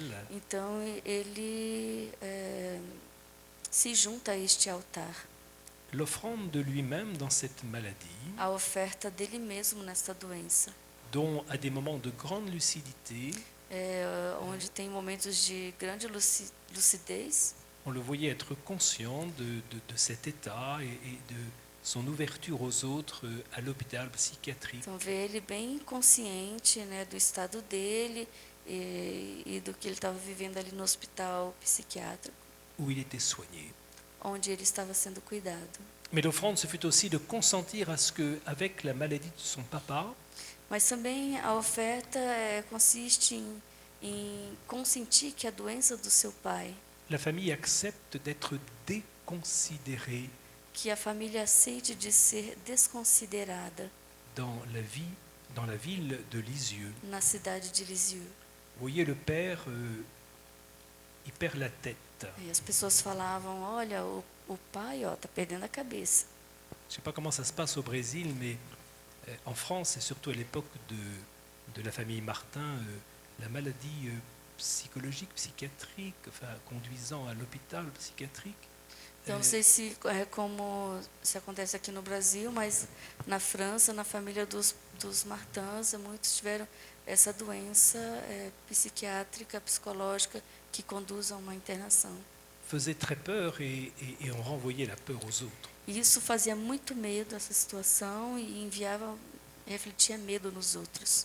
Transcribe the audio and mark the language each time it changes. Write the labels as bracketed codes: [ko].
[pt] Então ele se junta a este altar, [fr] l'offrande de lui-même dans cette maladie, [pt] a oferta dele mesmo nesta doença, [fr] dont à des moments de grande lucidité, [pt] onde tem momentos de grande lucidez. [fr] on le voyait être conscient de cet état et de son ouverture aux autres à l'hôpital psychiatrique, [pt] Então vê ele bem consciente, né, do estado dele e do que ele estava vivendo ali no hospital psiquiátrico, [fr] où il était soigné. [pt] onde ele estava sendo cuidado. [fr] Mais l'offrande, ce fut aussi de consentir à ce que, avec la maladie de son papa, [pt] Mas também a oferta consiste em consentir que a doença do seu pai, [fr] la famille accepte d'être déconsidérée [pt] que a família aceite de ser desconsiderada [fr] dans la ville de Lisieux. [pt] na cidade de Lisieux. [fr] Vous voyez, le père, il perd la tête. [pt] E as pessoas falavam, olha, o pai está perdendo a cabeça. [fr] Je ne sais pas comment ça se passe au Brésil, mais en France, et surtout à l'époque de la famille Martin, la maladie psychologique, psychiatrique, enfin, conduisant à l'hôpital psychiatrique. [pt] Então, não sei se é como se acontece aqui no Brasil, mas na França, na família dos Martins, muitos tiveram essa doença psiquiátrica, psicológica, que conduz a uma internação. [fr] Faisait très peur et on renvoyait la peur aux autres. [pt] E isso fazia muito medo, essa situação, e refletia medo nos outros.